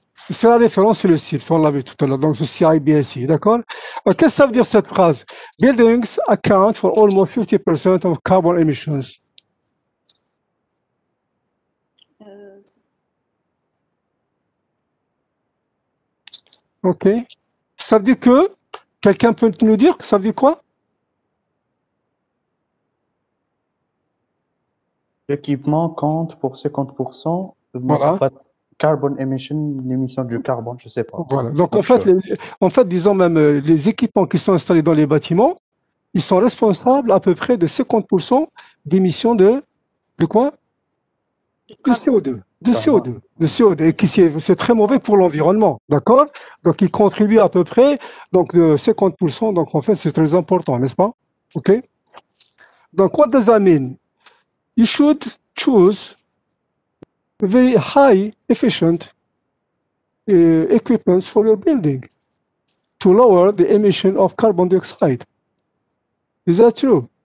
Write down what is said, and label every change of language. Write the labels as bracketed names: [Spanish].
[French] C'est la référence, c'est le CIBS, on l'a vu tout à l'heure, donc c'est CIBSE, d'accord? Qu'est-ce que ça veut dire cette phrase? [English] Buildings account for almost 50% of carbon emissions. Ok. [French] Ça veut dire que, quelqu'un peut nous dire que ça veut dire quoi? L'équipement compte pour 50%. Voilà. Carbon emission, l'émission du carbone, je ne sais pas. Voilà. Donc, en fait, disons même, les équipements qui sont installés dans les bâtiments, ils sont responsables à peu près de 50% d'émissions de quoi? De CO2. De CO2. Et qui c'est très mauvais pour l'environnement. D'accord? Donc, ils contribuent à peu près donc, de 50%. Donc, en fait, c'est très important, n'est-ce pas? OK? [English] Donc, what does that mean? You should choose very high efficient equipments for your building to lower the emission of carbon dioxide. Is that true?